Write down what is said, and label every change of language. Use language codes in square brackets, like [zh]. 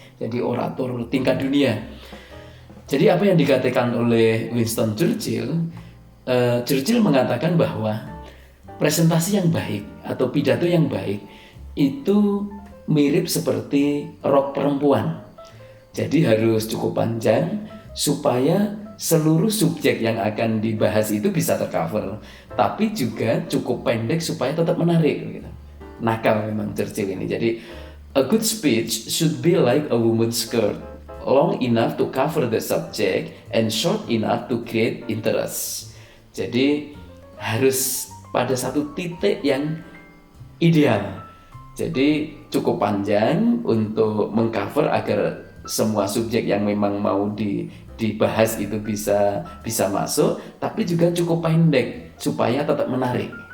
[id] Jadi orator tingkat dunia. Jadi apa yang dikatakan oleh Winston Churchill, Churchill mengatakan bahwa presentasi yang baik atau pidato yang baik itu mirip seperti rok perempuan. Jadi harus cukup panjang supaya seluruh subjek yang akan dibahas itu bisa tercover, tapi juga cukup pendek supaya tetap menarik gitu. Nakal memang Churchill ini. Jadi [en] a good speech should be like a woman's skirt, long enough to cover the subject and short enough to create interest. [id] Jadi harus pada satu titik yang ideal. Jadi cukup panjang untuk mengcover agar semua subjek yang memang mau dibahas itu bisa masuk, tapi juga cukup pendek supaya tetap menarik.